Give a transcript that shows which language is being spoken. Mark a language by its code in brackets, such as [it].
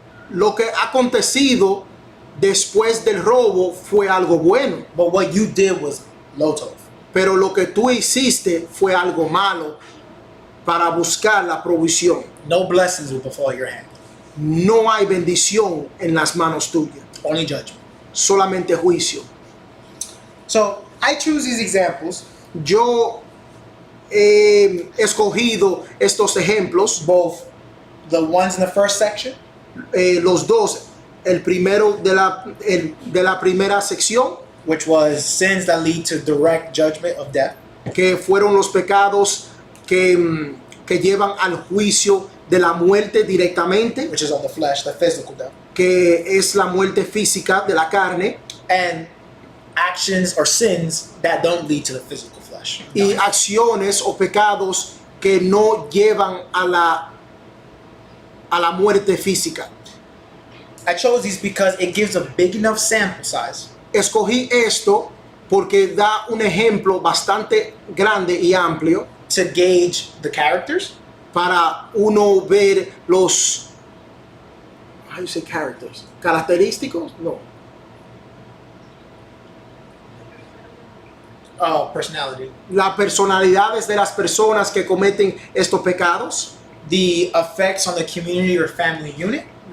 [es] Lo que ha acontecido después del robo fue algo bueno, [en] but what you did was lotov. [es] pero lo que tú hiciste fue algo malo para buscar la provisión. [en] No blessings will befall your hand, [es] No hay bendición en las manos tuyas, [en] only judgment. [es] solamente juicio. [en] So I choose these examples, [es] Yo he escogido estos ejemplos, [en] both the ones in the first section [es] los dos, el primero de la primera sección, [en] which was sins that lead to direct judgment of death, [es] que fueron los pecados que llevan al juicio de la muerte directamente, [en] which is of the flesh, the physical death, [es] que es la muerte física de la carne, [en] and actions or sins that don't lead to the physical flesh. [es] y acciones o pecados que no llevan a la muerte física. [en] I chose these because it gives a big enough sample size [es] Escogí esto porque da un ejemplo bastante grande y amplio [en] to gauge the characters, [es] para uno ver los, [en] how do you say characters? [es] Característicos, no. [en] personality, [es] Las personalidades de las personas que cometen estos pecados, [en] the effects on the community or family unit,